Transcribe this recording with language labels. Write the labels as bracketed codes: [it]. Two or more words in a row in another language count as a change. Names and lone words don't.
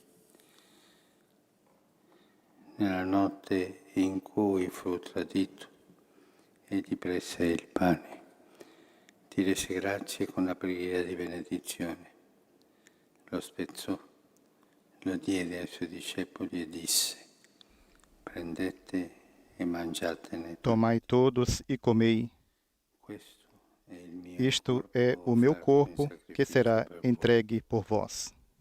[it] Nella notte in cui fu tradito, egli prese il pane, ti rese grazie con la preghiera di benedizione, lo spezzò, lo diede ai suoi discepoli e disse: prendete e mangiatene. [pt] Tomai todos e comei. [it] Questo è il mio [pt] Isto é o meu corpo que será entregue por vós.